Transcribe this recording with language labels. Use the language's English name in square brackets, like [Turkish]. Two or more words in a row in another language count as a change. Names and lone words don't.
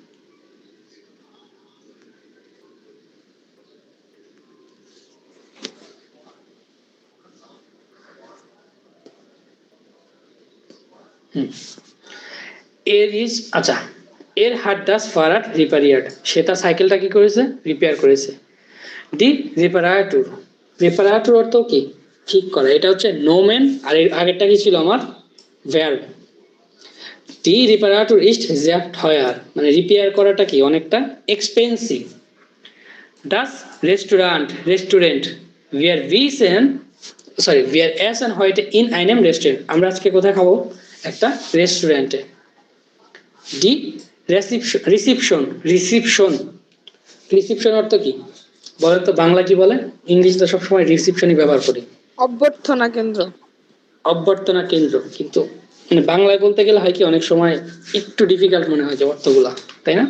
[Bangla] আচ্ছা [German] er hat das Fahrrad repariert, [Bangla] সে তার সাইকেলটা কি করেছে? রিপেয়ার করেছে। [German] die Reparatur, [Bangla] রিপারাটুর অর্থ কি ঠিক করা, এটা হচ্ছে নোমেন আর এর আগেরটা কি ছিল আমার ভার্ব। [German] die Reparatur ist sehr teuer, [Bangla] মানে রিপেয়ার করাটা কি অনেকটা এক্সপেন্সিভ। [German] das Restaurant, Restaurant wir essen heute in einem Restaurant, [Bangla] আমরা আজকে কোথায় খাবো? একটা রেস্টুরেন্টে। [German] die Rezeption, [Bangla] রিসিপশন, রিসিপশন, রিসিপশন অর্থ কি বলেন তো? বাংলা কি বলে? ইংলিশ তো সবসময় রিসিপশনই ব্যবহার করি। অভ্যর্থনা কেন্দ্র, অভ্যর্থনা কেন্দ্র, কিন্তু মানে বাংলায় বলতে গেলে হয় কি অনেক সময় একটু ডিফিকাল্ট মনে হয় যে অর্থগুলা, তাই না?